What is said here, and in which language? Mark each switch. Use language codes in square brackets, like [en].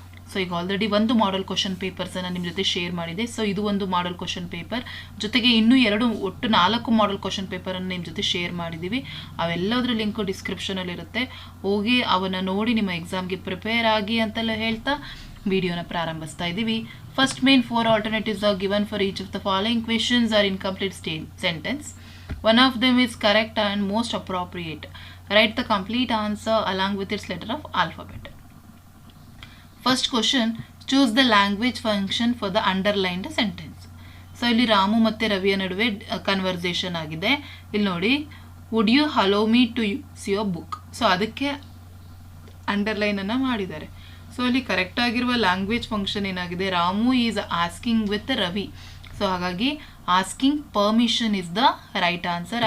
[kn] So ಈಗ already ಒಂದು model question ಪೇಪರ್ಸನ್ನು ನಿಮ್ಮ ಜೊತೆ ಶೇರ್ ಮಾಡಿದೆ. ಸೊ ಇದು ಒಂದು ಮಾಡಲ್ ಕ್ವಶನ್ ಪೇಪರ್, ಜೊತೆಗೆ ಇನ್ನೂ ಒಟ್ಟು 4 ಮಾಡಲ್ ಕ್ವಶನ್ ಪೇಪರನ್ನು ನಿಮ್ಮ ಜೊತೆ ಶೇರ್ ಮಾಡಿದ್ದೀವಿ. ಅವೆಲ್ಲದರ ಲಿಂಕು ಡಿಸ್ಕ್ರಿಪ್ಷನಲ್ಲಿರುತ್ತೆ, ಹೋಗಿ ಅವನ್ನ ನೋಡಿ ನಿಮ್ಮ ಎಕ್ಸಾಮ್ಗೆ ಪ್ರಿಪೇರ್ ಆಗಿ ಅಂತೆಲ್ಲ ಹೇಳ್ತಾ ವಿಡಿಯೋನ ಪ್ರಾರಂಭಿಸ್ತಾ ಇದ್ದೀವಿ. [en] First main 4 alternatives are given for each of the following questions are incomplete sentence. One of them is correct and most appropriate. Write the complete answer along with its letter of alphabet. First question, choose the language function for the underlined sentence. [kn] So ಇಲ್ಲಿ ರಾಮು ಮತ್ತು ರವಿಯ ನಡುವೆ conversation ಆಗಿದೆ. ಇಲ್ಲಿ ನೋಡಿ, [en] Would you allow me to use your book. [kn] So ಅದಕ್ಕೆ ಅಂಡರ್ಲೈನನ್ನು ಮಾಡಿದ್ದಾರೆ. So ಇಲ್ಲಿ ಕರೆಕ್ಟ್ ಆಗಿರುವ ಲ್ಯಾಂಗ್ವೇಜ್ ಫಂಕ್ಷನ್ ಏನಾಗಿದೆ, [en] Ramu is asking with Ravi. So [kn] ಹಾಗಾಗಿ [en] Asking permission is the right answer.